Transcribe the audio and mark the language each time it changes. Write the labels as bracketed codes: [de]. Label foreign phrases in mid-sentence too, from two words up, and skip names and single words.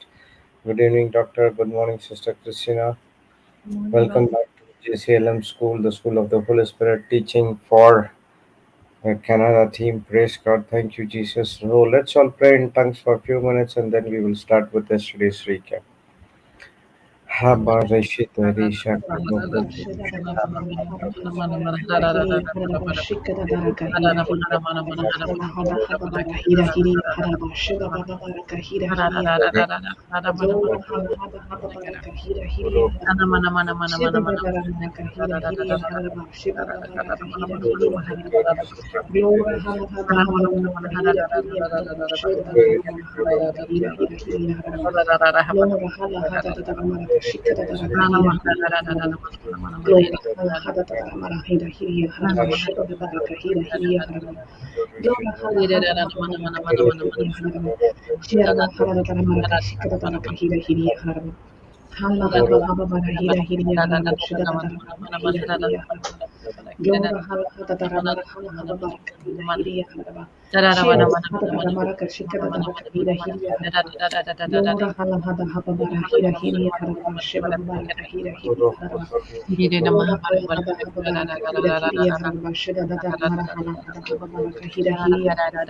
[en] Good evening, Doctor. Good morning, Sister Christina. Morning, Welcome brother. back to JCILM School, the School of the Holy Spirit, teaching for the Canada team. Praise God. Thank you, Jesus. So let's all pray in tongues for a few minutes and then we will start with yesterday's recap. Habarashita Risha Zola hala haba haba baraka hira hiria haraba. Shiba babara maraka hira hiria haraba. Shiba babara kahira hiria haraba. Glora hala haba haba baraka hira hiria haraba. Shiba babara haba baraka hira hira hiria haraba. Glora hala hada dadara maraka shika dadara kahira hiria haraba. Glora hala hada dadara maraka hira hiria haraba. Shiba babara kahira hiria haraba. Glora hala haba haba baraka hira hiria haraba. Shira hala dadara maraka shika dadara kahira hiria haraba. Hala haba haba bara hira hiriya haraba shida da dara bara hira hiriya haraba. Glora hala hada dara mara hala haba bara kahira hiriya haraba. Shira hada dara mara kashika da dara kahira hiriya haraba. Glora hala hada haba bara hira hiriya haraba shiba bara kahira hiriya haraba. Glora hala hada haba bara kahira hiriya haraba shida da dara mara hala hada haba bara kahira hiriya haraba.